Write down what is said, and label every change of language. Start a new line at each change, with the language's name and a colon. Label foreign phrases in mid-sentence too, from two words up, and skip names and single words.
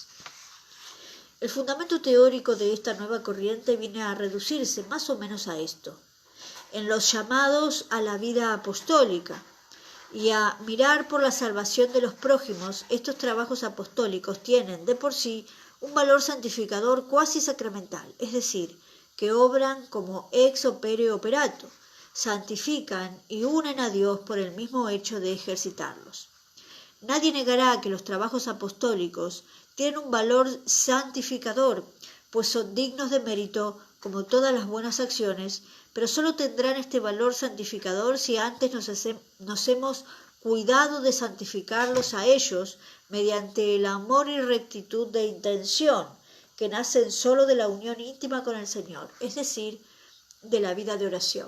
Spanish: El fundamento teórico de esta nueva corriente viene a reducirse más o menos a esto, en los llamados a la vida apostólica, y a mirar por la salvación de los prójimos. Estos trabajos apostólicos tienen de por sí un valor santificador cuasi sacramental, es decir, que obran como
Latin: ex opere operato,
Spanish: santifican y unen a Dios por el mismo hecho de ejercitarlos. Nadie negará que los trabajos apostólicos tienen un valor santificador, pues son dignos de mérito como todas las buenas acciones, pero sólo tendrán este valor santificador si antes nos hemos cuidado de santificarlos a ellos mediante el amor y rectitud de intención que nacen sólo de la unión íntima con el Señor, es decir, de la vida de oración.